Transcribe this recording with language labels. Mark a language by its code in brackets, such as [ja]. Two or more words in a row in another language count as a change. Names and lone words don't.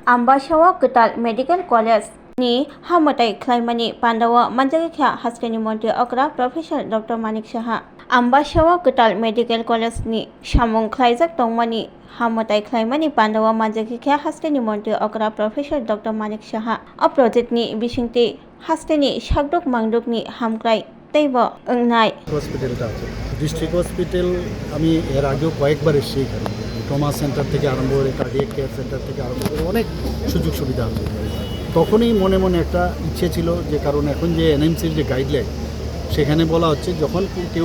[trp] Ambashawa Ketal Medical College ni Hamatai Klaimani Pandawa Manjagikha Haskani Monte Okra Professor Dr. Manik Saha Ambashawa Ketal Medical College ni Shamong Klaijak Tongmani Hamatai Klaimani Pandawa Manjagikha Haskani Monte Okra Professor Dr. Manik Saha O project ni Bisingti Haskani Shakdok Mangdok ni Hamklai Teibo Engnai [bn] হসপিটালটা আছে [en] district hospital [bn] আমি এর আগেও কয়েকবার এসেছি এখানে [en] trauma center [bn] থেকে আরম্ভ করে [en] cardiac care center [bn] থেকে আরম্ভ করে অনেক সুযোগ সুবিধা আছে তখনই মনে মনে একটা ইচ্ছে ছিল যে কারণ এখন যে এনএমসির যে গাইডলাইন সেখানে বলা হচ্ছে যখন কেউ